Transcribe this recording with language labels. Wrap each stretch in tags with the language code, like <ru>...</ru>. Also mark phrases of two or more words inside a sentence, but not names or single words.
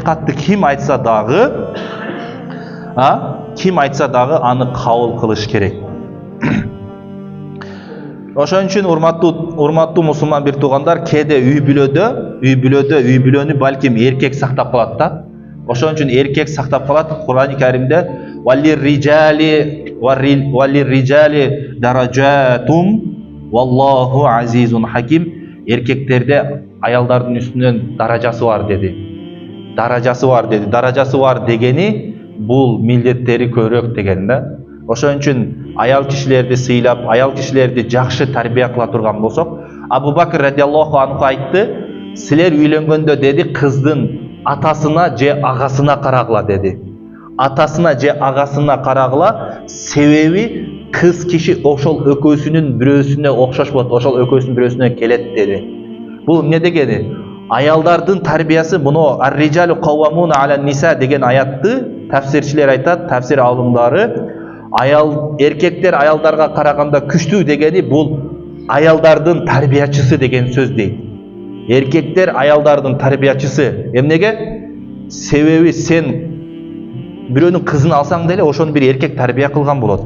<ky>Бирок акыйкатты ким айтса дагы, Kim айтса дагы аны кабыл кылыш керек. Ошон үчүн урматтуу мусулман бир туугандар, кээде үй бүлөнү балким эркек сактап калат да. Ошон үчүн эркек сактап калат.</ky> <ar>Кур'ани Каримде وللرجال درجة والله عزيز حكيم.</ar> <ky>Эркектерде аялдардын үстүнөн даражасы бар деди. Даражасы бар дегени бул милдеттери көбүрөөк деген да. Ошон үчүн аял кишилерди сыйлап, аял кишилерди жакшы тарбия кыла турган болсок, Абу Бакр</ky> <ar>رضي الله عنه</ar> <ky>айтты, силер үйлөнгөндө деди, кыздын атасына же агасына карагыла деди. Атасына же агасына карагыла, себеби кыз киши ошол экөөсүнүн бирөөсүнө окшош болот, ошол экөөсүнүн бирөөсүнө келет деди. Бул эмне дегени? Аялдардын тарбиясы, муну</ky> <ar>الرجال قوامون على النساء</ar> <ky>деген аятты тафсирчилер айтат, тафсир алымдары, эркектер аялдарга караганда күчтүү дегени бул аялдардын тарбиячысы деген сөз дейт. Эркектер аялдардын тарбиячысы. Эмнеге? Себеби сен бирөөнүн кызын алсаң деле ошону бир эркек тарбия кылган болот.</ky>